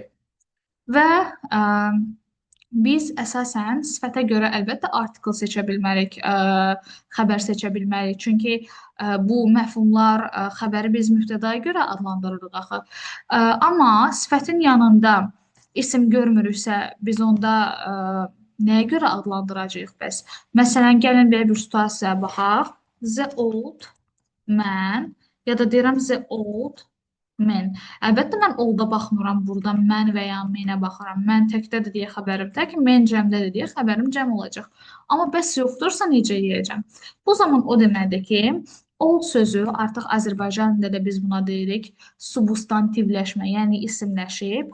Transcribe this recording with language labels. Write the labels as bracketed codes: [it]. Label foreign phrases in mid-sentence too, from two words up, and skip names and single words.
[az] Və biz əsasən sifətə görə əlbəttə article seçə bilmərik, xəbər seçə bilmərik. Çünki bu məfhumlar xəbəri biz mübtədaya görə adlandırırıq axı. Amma sifətin yanında isim görmürüksə, biz onda nəyə görə adlandıracağıq bəs? Məsələn, gəlin belə bir situasiyaya baxaq. [en] The old man [az] ya da deyirəm [en] the old men. [az] Əlbəttə mən olda baxmıram burada, mən və ya menə baxıram. Mən təkdədir deyə xəbərim tək, men cəmdədir deyə xəbərim cəm olacaq. Amma bəs yoxdursa necə yeyəcəm? Bu zaman o deməkdir ki, old sözü artıq Azərbaycan dilində biz buna deyirik substantivləşmə, yəni isimləşib.